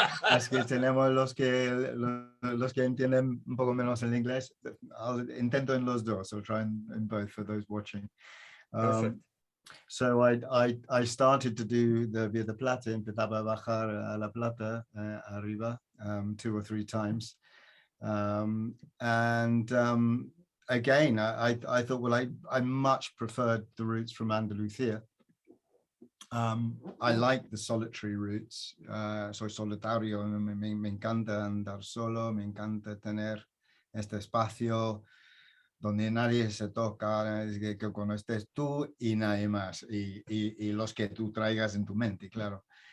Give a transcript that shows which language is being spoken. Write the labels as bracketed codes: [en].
[es] Es que tenemos los que entienden un poco menos el inglés. Intento en los dos. [en] I'll try in both for those watching. So I started to do the Vía de Plata, [es] empezaba a bajar a La Plata, arriba, [en] 2 or 3 times. Again, I thought, well, I much preferred the routes from Andalusia. I like the solitary routes. [es] Soy solitario, me encanta andar solo, me encanta tener este espacio donde nadie se toca, que cuando estés tú y nadie más, y los que tú traigas en tu mente, claro.